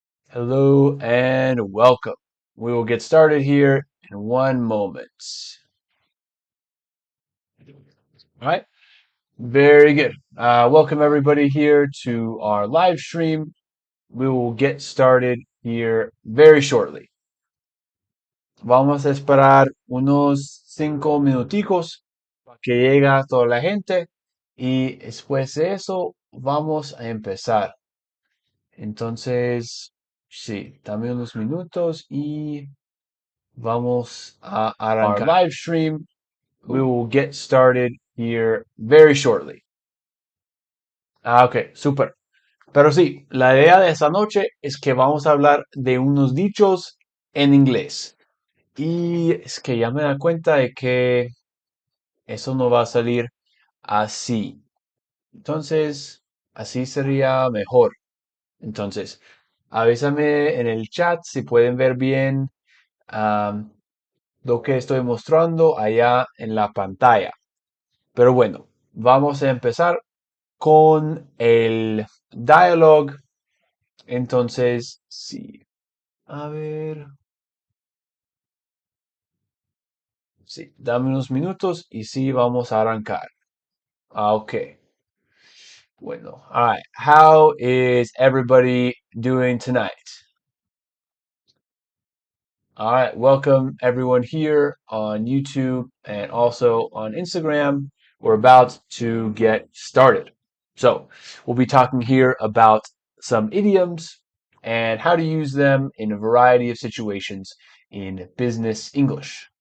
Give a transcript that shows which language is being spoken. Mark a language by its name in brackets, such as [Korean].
[English] Hello and welcome. We will get started here in one moment. All right. Very good. Welcome, everybody, here to our live stream. We will get started here very shortly. [Spanish] Vamos a esperar unos 5 minuticos para que llegue toda la gente y después de eso vamos a empezar. Entonces, sí, dame unos minutos y vamos a arrancar. [English] Our live stream, we will get started here very shortly. [Spanish] Ok, súper. Pero sí, la idea de esta noche es que vamos a hablar de unos dichos en inglés. Y es que ya me da cuenta de que eso no va a salir así. Entonces, así sería mejor. Entonces, avísame en el chat si pueden ver bien am, lo que estoy mostrando allá en la pantalla. Pero bueno, vamos a empezar con el dialogue. Entonces, sí. A ver. Sí, dame unos minutos y sí, vamos a arrancar. [English] Ok. [Spanish] Bueno, [English] all right. How is everybody doing tonight? All right, welcome everyone here on YouTube and also on Instagram. We're about to get started. So, we'll be talking here about some idioms and how to use them in a variety of situations in business English.